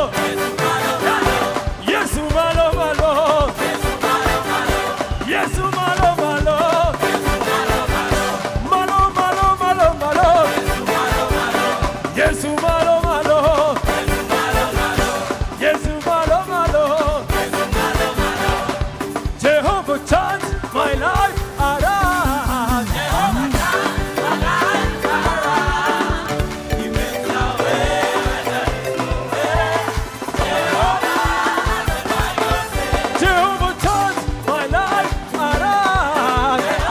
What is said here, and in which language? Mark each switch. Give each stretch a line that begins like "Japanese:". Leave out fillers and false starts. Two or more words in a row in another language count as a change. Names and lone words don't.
Acoli: Yesu malo, malo. Yesu malo, malo. Malo, malo, malo, malo. Yesu malo, malo. Yesu malo, malo.
English: Jehovah turns my life around. Jehovah turns my life around.